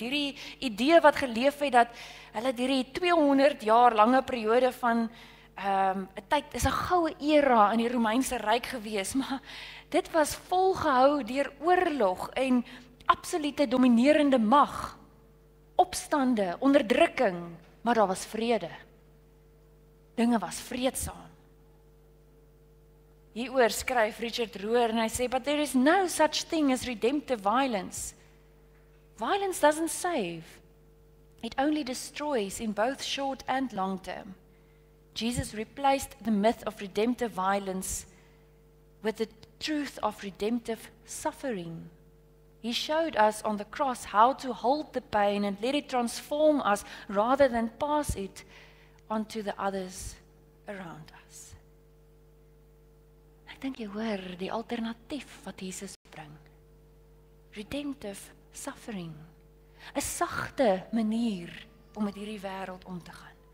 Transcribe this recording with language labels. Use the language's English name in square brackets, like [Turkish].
[Afrikaans] Hierdie idee wat geleef het dat hulle hierdie 200 jaar lange periode van 'n tyd is 'n goue era in die Romeinse Ryk gewees, maar dit was volgehou deur oorlog en absolute dominerende mag, opstande, onderdrukking, maar daar was vrede. Dinge was vreedsaam. Hieroor skryf Richard Rohr en hy sê, [English] but there is no such thing as redemptive violence. Violence doesn't save. It only destroys in both short and long term. Jesus replaced the myth of redemptive violence with the truth of redemptive suffering. He showed us on the cross how to hold the pain and let it transform us rather than pass it onto the others around us. [Afrikaans] Ek dink jy hoor die alternatief wat Jesus bring. [English] Redemptive suffering. [Afrikaans] 'n Sagte manier om met hierdie wêreld om te gaan.